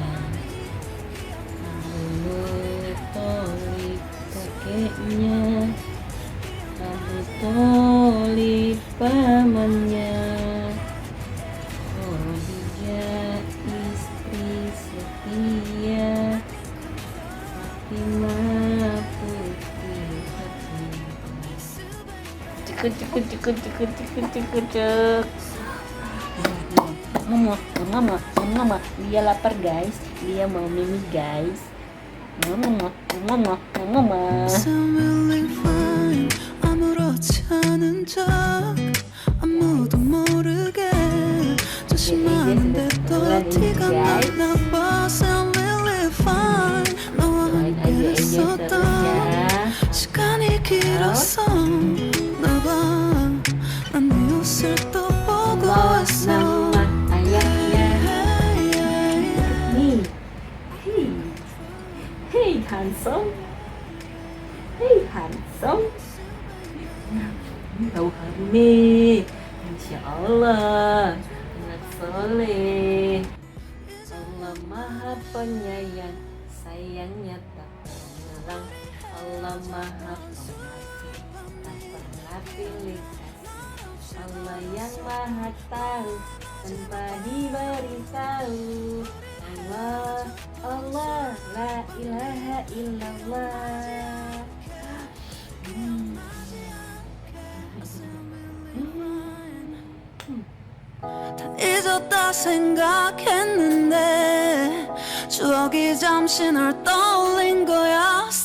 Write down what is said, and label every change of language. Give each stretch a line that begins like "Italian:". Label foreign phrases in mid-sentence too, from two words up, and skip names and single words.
Indonesian: Abu Tholib kakeknya, Abu Tholib pamannya, Khadijah istri setia, Fatimah putri cek. Mama, dia lapar guys, dia mau mimi guys. Mama.
English: I'm really fine
Korean: 아무렇지 않은 척 아무도 모르게 조심하는데 또 티가 나나 봐
English: I'm really fine
Korean: 너와 함께 있었던 시간이 길었어 나봐 난 네 옷을 또 보고 있어
Indonesian: Nama ayahnya. Nih.
English: Hey handsome.
Indonesian: Tahu nih.
Arabic: إن شاء الله
Indonesian: anak soleh. Allah Maha Penyayang, sayangnya tak menyerang. Allah Maha Pengasih, tak pernah pilih kasih. Allah yang Maha Tahu tanpa diberitahu.
Arabic: الله، لا إله إلا الله.
Korean: 다 잊었다 생각했는데 추억이 잠시 널 떠올린 거야